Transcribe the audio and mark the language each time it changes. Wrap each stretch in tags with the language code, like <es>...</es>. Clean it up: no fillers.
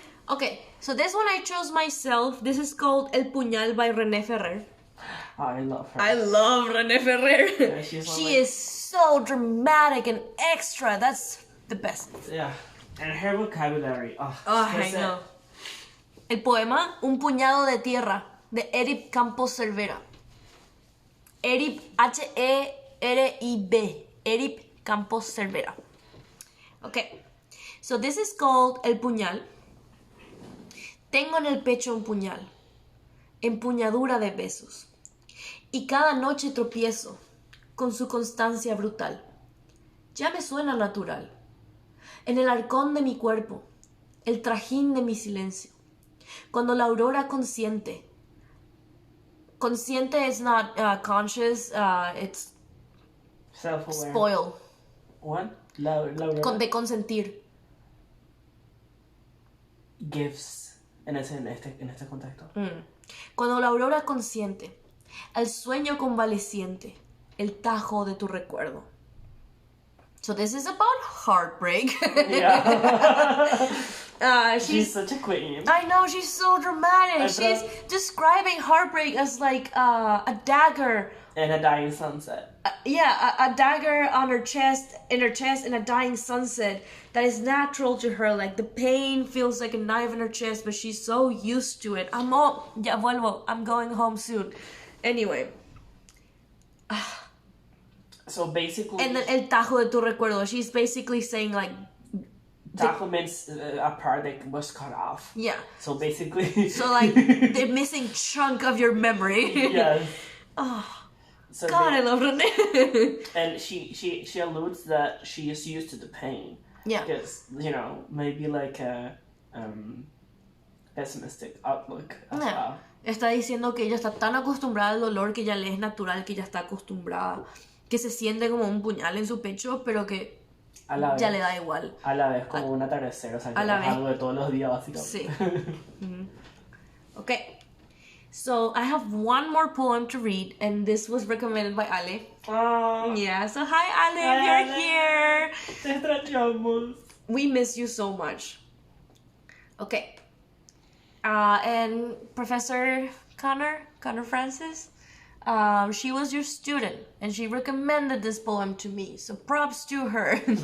<en>Okay, so this one I chose myself. This is called El Puñal by René Ferrer. Oh, I love her. I love René Ferrer. Yeah, she is so dramatic and extra. That's the best. Yeah, and her vocabulary. I know.</en> <es>El poema Un puñado de tierra de Erip Campos Cervera. Erip, H-E-R-I-B. Erip Campos Cervera.</es> <en>Okay, so this is called El Puñal.</en> <es>Tengo en el pecho un puñal, empuñadura de besos, y cada noche tropiezo con su constancia brutal. Ya me suena natural. En el arcón de mi cuerpo, el trajín de mi silencio. Cuando la aurora consciente</es> <en>is not conscious, it's Self-aware. spoil. What? La</en> <es>De consentir. Gives en este contexto. Cuando la aurora consciente, al sueño convaleciente, el tajo de tu recuerdo.</es> <en>So this is about heartbreak. Yeah. She's such a queen. I know, she's so dramatic. She's describing heartbreak as like a dagger. And a dying sunset. A dagger on her chest, in a dying sunset that is natural to her. Like the pain feels like a knife in her chest, but she's so used to it. I'm going home soon. Anyway. So basically. And then</en> <es>el tajo de tu recuerdo.</es> <en>She's basically saying like. Tajo means a part that was cut off. Yeah. So basically. So like the missing chunk of your memory. Yes. Oh. So God, I love Renee. And she alludes that she is used to the pain. Yeah. Because, maybe like a pessimistic outlook as well.</en> <es>Está diciendo que ella está tan acostumbrada al dolor que ya le es natural, que ya está acostumbrada, que se siente como un puñal en su pecho, pero que ya le da igual. A la vez como un atardecer, o sea, que es algo de todos los días, básicamente. Sí. Okay.</es> <en>So I have one more poem to read, and this was recommended by Ale. Oh. Yeah, so hi Ale, you're here.</en> <es>Te extrañamos.</es> <en>We miss you so much. Okay. And Professor Connor Francis, she was your student, and she recommended this poem to me, so props to her.</en>